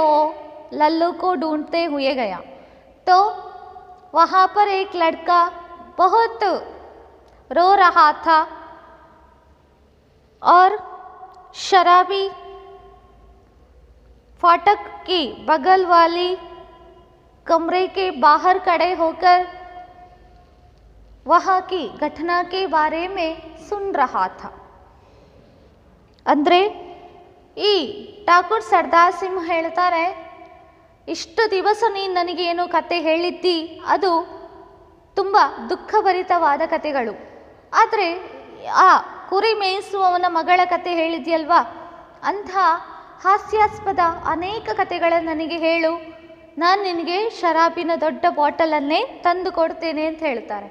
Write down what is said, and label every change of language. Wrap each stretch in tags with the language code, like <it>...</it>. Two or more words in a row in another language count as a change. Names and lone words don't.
<hi>वो लल्लू को ढूंढते हुए गया तो वहाँ पर एक लड़का बहुत रो रहा था और शराबी फाटक की बगल वाली कमरे के बाहर खड़े होकर वहाँ की घटना के बारे में सुन रहा था।</hi> <kn>ಅಂದ್ರೆ ಈ ಠಾಕೂರ್ ಸರ್ದಾರ್ ಸಿಂಹ ಹೇಳ್ತಾರೆ, ಇಷ್ಟು ದಿವಸ ನೀನು ನನಗೇನು ಕತೆ ಹೇಳಿದ್ದಿ ಅದು ತುಂಬ ದುಃಖಭರಿತವಾದ ಕತೆಗಳು, ಆದರೆ ಆ ಕುರಿ ಮೇಯಿಸುವವನ ಮಗಳ ಕತೆ ಹೇಳಿದ್ಯಲ್ವಾ, ಅಂಥ ಹಾಸ್ಯಾಸ್ಪದ ಅನೇಕ ಕತೆಗಳನ್ನು ನನಗೆ ಹೇಳು, ನಾನು ನಿನಗೆ ಶರಾಬಿನ ದೊಡ್ಡ ಬಾಟಲನ್ನೇ ತಂದು ಕೊಡ್ತೇನೆ ಅಂತ ಹೇಳ್ತಾರೆ.</kn>